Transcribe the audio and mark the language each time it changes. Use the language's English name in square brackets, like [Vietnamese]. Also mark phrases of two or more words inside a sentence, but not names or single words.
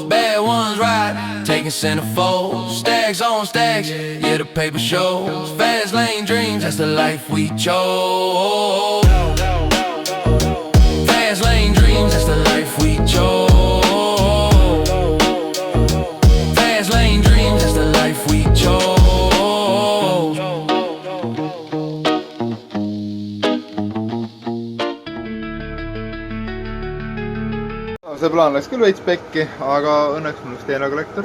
[English] Bad ones ride, taking centerfolds. Stacks on stacks, yeah the paper shows. Fast lane dreams, that's the life we chose. Fast lane dreams, that's the life we chose. Fast lane dreams, that's the life we chose. [Estonian] See plaan läks küll veits pekki, aga õnneks mul üks teine kollektor.